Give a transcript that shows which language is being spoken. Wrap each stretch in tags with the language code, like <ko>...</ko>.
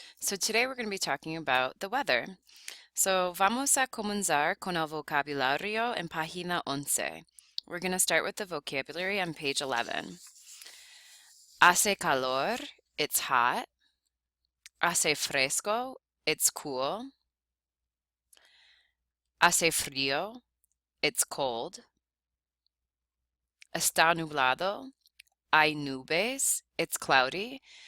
<en>So today we're going to be talking about the weather.</en> <es>So vamos a comenzar con el vocabulario en página 11.</es> <en>We're going to start with the vocabulary on page 11.</en> <es>Hace calor,</es> <en>it's hot.</en> <es>Hace fresco,</es> <en>it's cool.</en> <es>Hace frío,</es> <en>it's cold.</en> <es>Está nublado, hay nubes,</es> <en>it's cloudy.</en>